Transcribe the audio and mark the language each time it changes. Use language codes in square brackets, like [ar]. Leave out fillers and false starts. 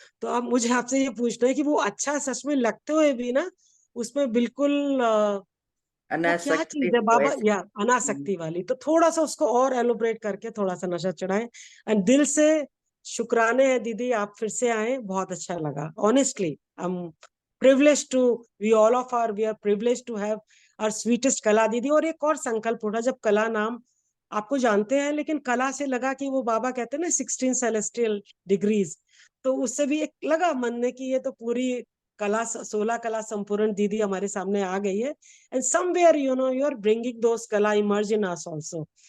[hi] तो अब मुझे आपसे ये पूछना है कि वो अच्छा सच में लगते हुए भी ना, उसमें बिल्कुल वो क्या अनासक्ति चीज है हो बाबा, ऐसे। या अनासक्ति वाली, तो थोड़ा सा उसको और एलोबरेट करके थोड़ा सा नशा चढ़ाएं, एंड दिल से शुक्राने हैं दीदी, आप फिर से आए, बहुत अच्छा लगा। [en] Honestly I am privileged to, we all of are, we are privileged to have our sweetest Kala दीदी। [hi] और एक और संकल्प उठा, जब कला नाम आपको जानते हैं, लेकिन कला से लगा कि वो बाबा कहते हैं ना [en] 16 celestial degrees, [hi] तो उससे भी एक लगा मन में कि ये तो पूरी कला, 16 कला संपूर्ण दीदी हमारे सामने आ गई है। [en] And somewhere you know you are bringing those kala emerge in us also.